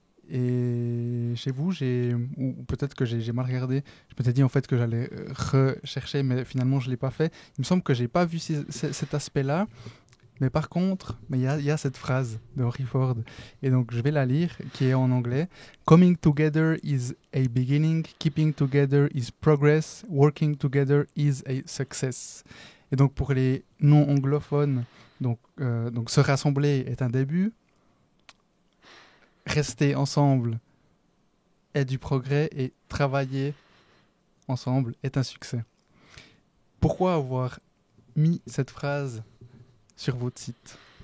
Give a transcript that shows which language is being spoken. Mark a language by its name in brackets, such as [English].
[French] Et chez vous, ou peut-être que j'ai mal regardé, je m'étais dit en fait que j'allais rechercher, mais finalement je ne l'ai pas fait. Il me semble que je n'ai pas vu cet aspect-là. Mais par contre, il y a cette phrase de Henry Ford, et donc je vais la lire, qui est en anglais. [English] Coming together is a beginning, keeping together is progress, working together is a success. [French] Et donc pour les non-anglophones, donc se rassembler est un début, rester ensemble est du progrès, et travailler ensemble est un succès. Pourquoi avoir mis cette phrase sur votre site?